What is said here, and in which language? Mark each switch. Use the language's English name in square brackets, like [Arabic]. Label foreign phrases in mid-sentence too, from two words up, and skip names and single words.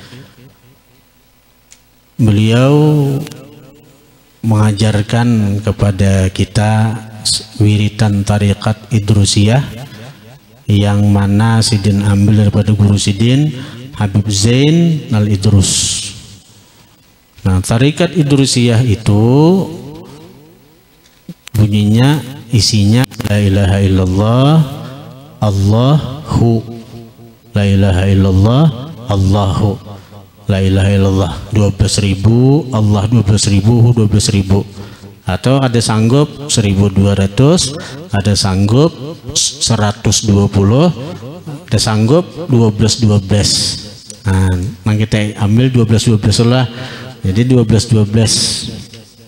[Banjar] Beliau mengajarkan kepada kita wiritan tarikat Idrusiyah yang mana Sidin ambil daripada Guru Sidin Habib Zain Al-Idrus. Nah, tarikat Idrusiyah itu bunyinya isinya [Arabic] لا إله إلا الله الله، لا إله إلا الله، الله، لا إله إلا الله [Banjar] 12.000, Allah 12.000, 12.000. Atau ada sanggup 1.200, ada sanggup 120, ada sanggup 12. Nah kita ambil 12 lah, jadi 12.